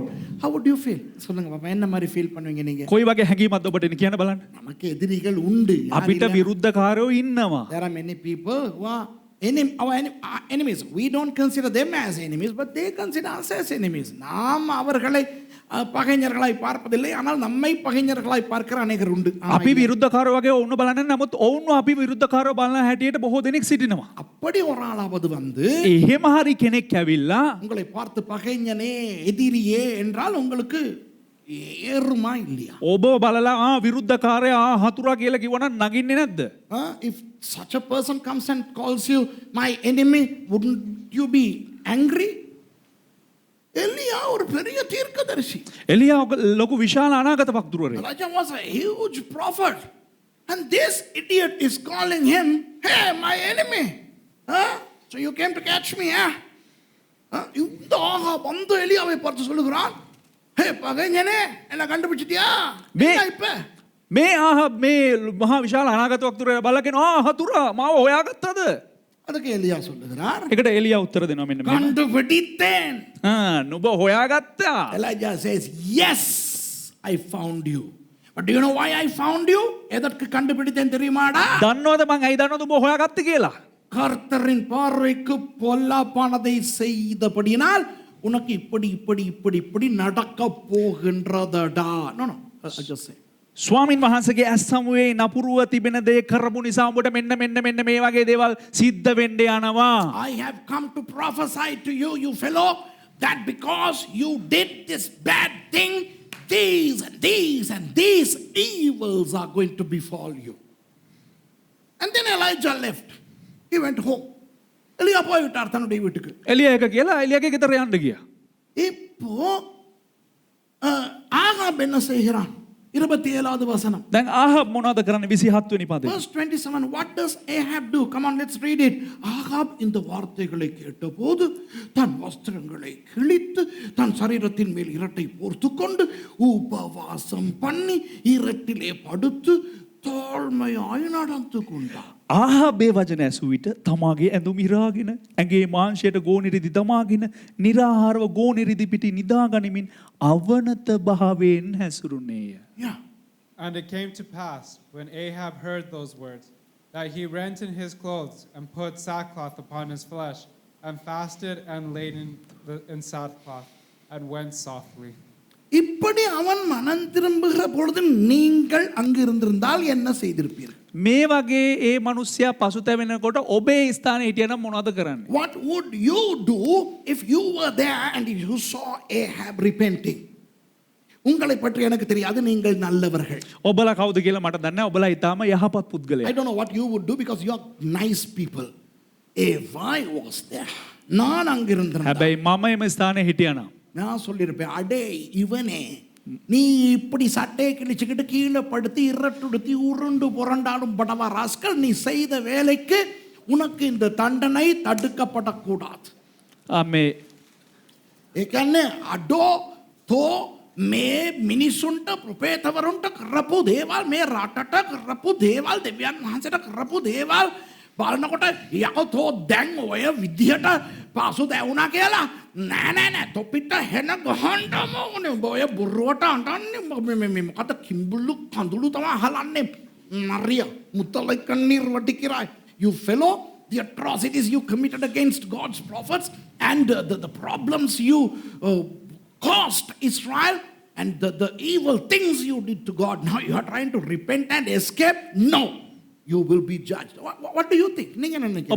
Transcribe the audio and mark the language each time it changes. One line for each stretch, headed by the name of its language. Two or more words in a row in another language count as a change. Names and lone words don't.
English: How would you feel?
Tamil: சொல்லுங்க பாப்பா, என்ன மாதிரி ஃபீல் பண்ணுவீங்க நீங்க?
Sinhala: කොයි වගේ හැඟීමක්ද ඔබට එන්නේ කියන්න බලන්න.
Tamil: நமக்கு எதிரிகள் உண்டு.
Sinhala: අපිට විරුද්ධකාරයෝ ඉන්නවා.
English: There are many people who are our enemies. We don't consider them as enemies, but they consider us as enemies.
Tamil: நாம் அவர்களை பகைஞர்களாய் பார்ப்பதில்லை, ஆனால் நம்மை பகைஞர்களாய் பார்க்கிற அநேகர் உண்டு.
Sinhala: අපි විරුද්ධකාරයෝ වගේ ඔවුන් බලන්නේ නමුත් ඔවුන් අපි විරුද්ධකාරයෝ බලන හැටියට බොහෝ දෙනෙක් සිටිනවා.
Tamil: அப்படி ஒரு ஆளாவது வந்து
Sinhala: එහෙම හරි කෙනෙක් ඇවිල්ලා
Tamil: உங்களை பார்த்து பகைஞனே எதிரியே என்றால் உங்களுக்கு ஏறுமா இல்லையா?
Sinhala: ඔබ බලලා විරුද්ධකාරයා හතුරා කියලා කිව්වනම් නගින්නේ නැද්ද?
English: If such a person comes and calls you my enemy, wouldn't you be angry?
Tamil: எலியா ஒரு பெரிய தீர்க்கதரிசி.
Sinhala: එලියා ලොකු විශාල අනාගත වක්තුරුවරයෙක්.
English: Elijah was a huge prophet, and this idiot is calling him, hey, my enemy. So you came to catch me,
Tamil: இந்த ஆகாப் அந்த எலியாவை பார்த்து சொல்லுகிறான், ஹே பகைஞனே என்ன கண்டுபிடிச்சிட்டியா? இப்ப
Sinhala: මේ ආහබ් මේ මහා විශාල අනාගත වක්තුරය බලගෙන හතුරා මාව හොයාගත්තද?
Tamil: அதுக்கு எலியா சொல்லுகிறார்,
Sinhala: ඒකට එලියා උත්තර දෙනවා මෙන්න මෙහෙම.
Tamil: கண்டுபிடித்தேன்.
Sinhala: නුඹ හොයාගත්තා.
English: Elijah says, yes, I found you. But do you know why I found you?
Tamil: எதற்கு கண்டுபிடித்தேன் தெரியுமாடா?
Sinhala: දන්නවද මං ඇයි දන්නවද උඹ හොයාගත්තේ කියලා?
Tamil: கர்த்தரின் பார்வைக்கு பொல்லாப்பானதை செய்தபடியினால் உனக்கு இப்படி இப்படி இப்படி இப்படி நடக்க போகின்றதடா.
English: No, no, I just say.
Sinhala: ස්වාමින් වහන්සේගේ ඇස් සමුවේ නපුරුව තිබෙන දේ කරපු නිසා උඹට මෙන්න මෙන්න මෙන්න මේ වගේ දේවල් සිද්ධ වෙන්න යනවා.
English: I have come to prophesy to you, you fellow, that because you did this bad thing, these and these and these evils are going to befall you. And then Elijah left. He went home.
Tamil: எலியா போய்விட்டார் தன்னுடைய வீட்டுக்கு.
Sinhala: එලියා එක කියලා එලියාගේ ගෙදර යන්න ගියා.
Tamil: இப்போ ஆகாப் என்ன செய்கிறான்? 27வது வசனம்.
Sinhala: දැන් ආහබ් මොනවද කරන්නේ 27 වෙනි පදේ?
English: Verse 27, what does Ahab do? Come on, let's read it.
Tamil: ஆகாப் இந்த வார்த்தைகளை கேட்டபோது தன் வஸ்திரங்களை கிழித்து தன் சரீரத்தின் மேல் இரட்டை போர்த்துக்கொண்டு உபவாசம் பண்ணி இரட்டிலே படுத்து தாழ்மையாய் நடந்து கொண்டார்.
Sinhala: ආහබේ වචන ඇසූ විට තමාගේ ඇඳුම් ඉරාගෙන ඇගේ මාංශයට ගෝනිරිදි දමාගෙන निराහාරව ගෝනිරිදි පිටි නිදා ගනිමින් අවනත භාවයෙන් හැසිරුණේය.
English: Yeah. And it came to pass, when Ahab heard those words, that he rent in his clothes and put sackcloth upon his flesh, and fasted and laid in sackcloth, and went softly.
Tamil: இப்படி அவன் மனம் திரும்புகிற பொழுது நீங்கள் அங்கு இருந்திருந்தால் என்ன செய்திருப்பீர்கள்?
Sinhala: මේ වගේ ඒ මිනිස්සයා පසුතැවෙනකොට ඔබේ ස්ථානයේ හිටියනම් මොනවද කරන්නේ?
English: What would you do if you were there and if you saw Ahab repenting?
Tamil: உங்களை பற்றி எனக்கு தெரியாது, நீங்கள் நல்லவர்கள்.
Sinhala: ඔබලා කවුද කියලා මට දන්නේ නැහැ. ඔබලා ඊටාම යහපත් පුද්ගලයෙක්.
English: I don't know what you would do because you are nice people. If I was there,
Tamil: நான் அங்கு இருந்திருந்தேன்,
Sinhala: හැබැයි මම එම ස්ථානයේ හිටියනම්
Tamil: நான் சொல்லியிருப்பேன், அடே இவனே, நீ இப்படி சட்டையை கிழிச்சுக்கிட்டு கீழே படுத்து இரட்டுடுத்தி உருண்டு புரண்டாடும் படவா ராஸ்கல், நீ செய்த வேலைக்கு உனக்கு இந்த தண்டனை தடுக்கப்படக்கூடாது.
Sinhala: මේ ඒකන්නේ අඩෝ තෝ මේ මිනිසුන්ට ප්‍රපේතවරුන්ට කරපු දේවල්, මේ රටට කරපු දේවල්, දෙවියන් වහන්සේට කරපු දේවල් බලනකොට යකෝ දැන් ඔය විදිහට පාසු දැවුණා කියලා නෑ නෑ නෑ තොපිට හෙන ගහන්නම ඕනේ. උඹ ඔය බුරුවට අඬන්නේ මේ මොකද කිඹුල්ලු කඳුළු තමයි හලන්නේ.
Tamil: மரியா முதலை கண்ணீர் வடிக்கிறாய்.
English: You fellow, the atrocities you committed against God's prophets and the problems you caused Israel and the evil things you did to God. Now you are trying to repent and escape. No, you will be judged. What do you think?
Tamil: நீங்க என்ன நினைக்கிறீங்க?